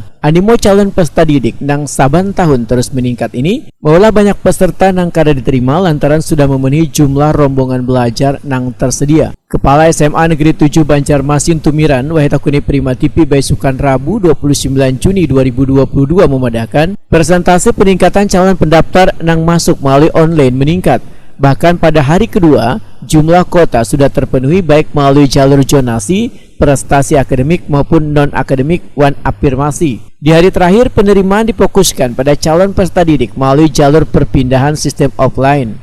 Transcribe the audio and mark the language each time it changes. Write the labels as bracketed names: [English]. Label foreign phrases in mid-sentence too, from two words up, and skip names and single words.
[Banjar] Animo calon peserta didik nang saban tahun terus meningkat ini, maulah banyak peserta nang kada diterima lantaran sudah memenuhi jumlah rombongan belajar nang tersedia. Kepala SMA Negeri 7 Banjarmasin Tumiran Wahitakuni Prima TV Baisukan Rabu 29 Juni 2022 memadahkan persentase peningkatan calon pendaftar nang masuk melalui online meningkat. Bahkan pada hari kedua, jumlah kuota sudah terpenuhi baik melalui jalur zonasi, prestasi akademik maupun non-akademik wan afirmasi. Di hari terakhir, penerimaan difokuskan pada calon peserta didik melalui jalur perpindahan sistem offline.